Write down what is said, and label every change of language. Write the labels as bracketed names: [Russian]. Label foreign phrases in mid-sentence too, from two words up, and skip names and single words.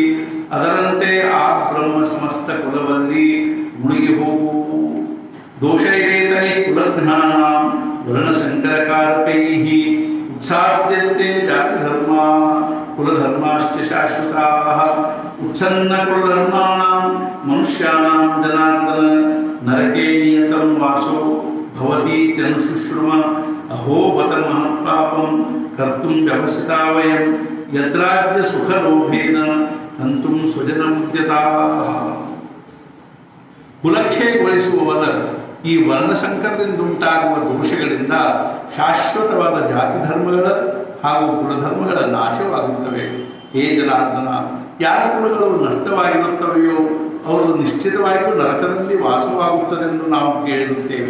[Kannada] ಅದರಂತೆ ಆ ಬ್ರಹ್ಮ ಸಮಸ್ತ ಕುಲದಲ್ಲಿ ಮುಳುಗಿ ಹೋಗುವು. [Sanskrit] ದೋಷೈರೇತೈ ಕುಲಘ್ನಾನ ವರ್ಣಸಂಕರಕಾರಕೈ ಉತ್ಸಾದ್ಯಂತೆ ಜಾತಿ ಧರ್ಮ ಕುಲಧರ್ಮಾಶ್ಚ ಶಾಶ್ವತಾಃ. ಉಚ್ಛನ್ನ ಕುಲಧರ್ಮಾಣಾಂ ಮನುಷ್ಯಾಣಾಂ ಜನಾರ್ದನ ನರಕೆ ನಿಯತಂ ವಾಸೋ ಭವತೀತ್ಯನುಶುಶ್ರುಮ. ಅಹೋ ಬತ ಮಹತ್ಪಾಪಂ ಕರ್ತುಂ ವ್ಯವಸಿತಾ ವಯಂ ಯದ್ರಾಜ್ಯ ಸುಖಲೋಭೇನ ಹಂತುಂ ಸ್ವಜನಮುದ್ಯತಾಃ. [Kannada] ಕುಲಕ್ಷಯಗೊಳಿಸುವವರ ಈ ವರ್ಣಸಂಕರದಿಂದುಂಟಾಗುವ ದೋಷಗಳಿಂದ ಶಾಶ್ವತವಾದ ಜಾತಿ ಧರ್ಮಗಳ ಹಾಗೂ ಕುಲಧರ್ಮಗಳ ನಾಶವಾಗುತ್ತವೆ. ಹೇ ಜನಾರ್ದನ, ಯಾರ ಕುಲಗಳು ನಷ್ಟವಾಗಿರುತ್ತವೆಯೋ ಅವರು ನಿಶ್ಚಿತವಾಗಿಯೂ ನರಕದಲ್ಲಿ ವಾಸವಾಗುತ್ತದೆಂದು ನಾವು ಕೇಳಿರುತ್ತೇವೆ.